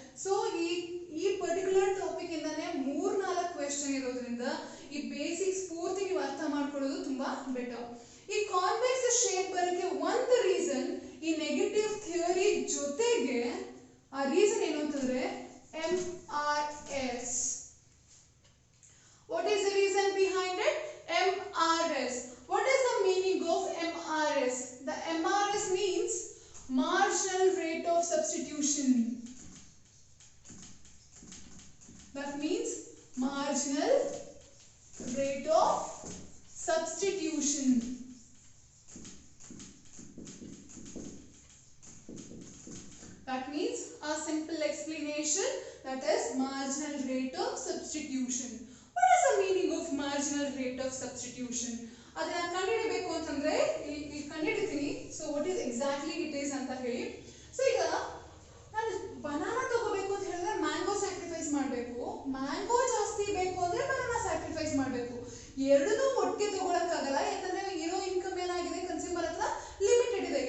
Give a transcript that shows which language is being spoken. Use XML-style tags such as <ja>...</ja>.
<kn>So ಈ particular topic ಇಂದಾನೆ 3-4 question ಇರೋದ್ರಿಂದ ಈ ಬೇಸಿಕ್ಸ್ ಪೂರ್ತಿ ನೀವು ಅರ್ಥ ಮಾಡ್ಕೊಳ್ಳೋದು ತುಂಬಾ ಬೆಟರ್. ಈ ಕಾನ್ವೆಕ್ಸ್ ಶೇಪ್ ಬರೋಕ್ಕೆ ಒಂದು ರೀಸನ್ ಈ ನೆಗೆಟಿವ್ ಥಿಯರಿ ಜೊತೆಗೆ, ಆ ರೀಸನ್ ಏನು ಅಂತಂದ್ರೆ MRS.</kn> <en>What is the reason behind it? MRS. What is the meaning of MRS? The MRS means marginal rate of substitution. That means marginal rate of substitution. That means a simple explanation, that is marginal rate of substitution. What is the meaning of marginal rate of substitution?</en> <kn>ಅದನ್ನ ಕಂಡುಹಿಡಿಯಬೇಕು ಅಂತಂದ್ರೆ ಇಲ್ಲಿ ಕಂಡುಹಿಡಿತೀನಿ.</kn> <en>so what is exactly it is</en> <kn>ಅಂತ ಹೇಳಿ. So ಈಗ ನಾನು banana ತಗೋಬೇಕು ಅಂತ ಹೇಳಿದ್ರೆ ಮ್ಯಾಂಗೋ ಸ್ಯಾಕ್ರಿಫೈಸ್ ಮಾಡಬೇಕು, ಮ್ಯಾಂಗೋ ಜಾಸ್ತಿ ಬೇಕು ಅಂದ್ರೆ ಬನಾನಾ ಸ್ಯಾಕ್ರಿಫೈಸ್ ಮಾಡಬೇಕು. ಎರಡನ್ನೂ ಒಟ್ಟಿಗೆ ತಗೊಳಕ್ಕಾಗಲ್ಲ, ಯಾಕಂದ್ರೆ ಇರೋ ಇನ್ಕಮ್ ಏನಾಗಿದೆ ಕನ್ಸ್ಯೂಮರ್ ಹತ್ರ ಲಿಮಿಟೆಡ್ ಇದೆ.</kn>